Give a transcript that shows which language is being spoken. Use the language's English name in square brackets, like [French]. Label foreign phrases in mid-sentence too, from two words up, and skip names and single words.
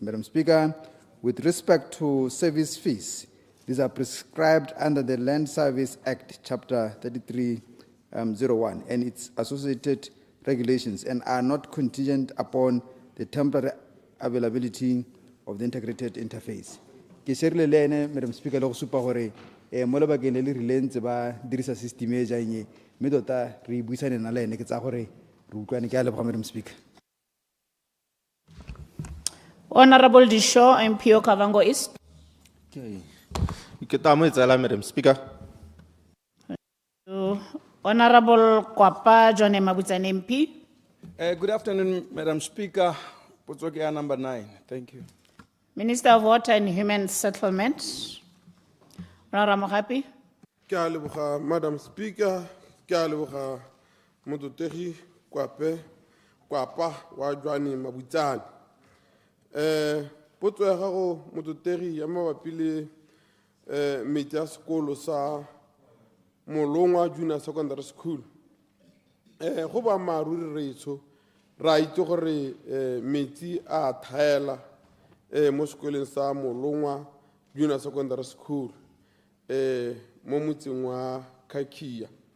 [English] Madam Speaker, with respect to service fees, these are prescribed under the Land Service Act, Chapter 3301, and its associated regulations, and are not contingent upon the temporary availability of the integrated interface. [Tswana] Ke sherile le ene, [English] Madam Speaker, [Tswana] le go supa gore mo lebakeng le le rileng tse ba dirisa system e jang e mme tota re buisane na le ene ke tsa gore re utlwane. Ke a leboga, [English] Madam Speaker. Honorable Disho, MPO Kavango East. [Tswana] Ke tamo e tsela, [English] Madam Speaker. Honorable Kwapa John Mabutsane MP. Good afternoon, Madam Speaker. Potsoke number 9. Thank you. Minister of Water and Human Settlement. Honorable Mogapi. [Tswana] Ke a leboga, [English] Madam Speaker. [Tswana] Ke a leboga Mototegi Kwapa wa Johnny Mabutsane. Potso ya gago Mototegi ya mabapi le metsi ya sekolo sa Molongwa Junior Secondary School. Go ba maruri reitso ra itse gore metsi a thaela mo sekoleng sa Molongwa Junior Secondary School mo motseng wa Kakia.